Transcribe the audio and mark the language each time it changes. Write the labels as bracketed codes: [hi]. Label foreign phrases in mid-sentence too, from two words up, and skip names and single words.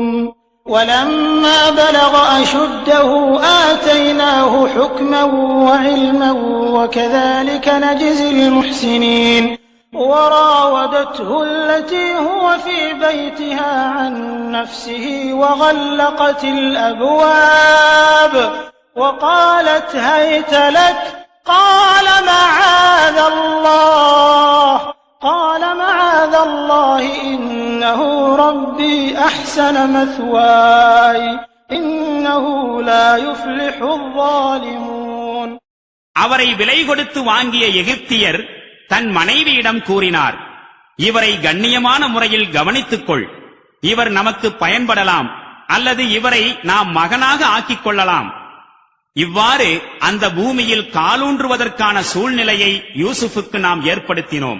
[ar] ولما بلغ أشده آتيناه حكما وعلما وكذلك نجزي المحسنين وراودته التي هو في بيتها عن نفسه وغلقت الأبواب وقالت هيت لك قال معاذ الله إنه ربي أحسن مثواي إنه لا يفلح الظالمون. [ta] அவரை விலை கொடுத்து வாங்கிய எகிப்தியர் தன் மனைவியிடம் கூறினார், இவரை கண்ணியமான முறையில் கவனித்துக்கொள். இவர் நமக்கு பயன்படலாம், அல்லது இவரை நாம் மகனாக ஆக்கிக் கொள்ளலாம். இவ்வாறு அந்த பூமியில் காலூன்றுவதற்கான சூழ்நிலையை யூசுஃபுக்கு நாம் ஏற்படுத்தினோம்.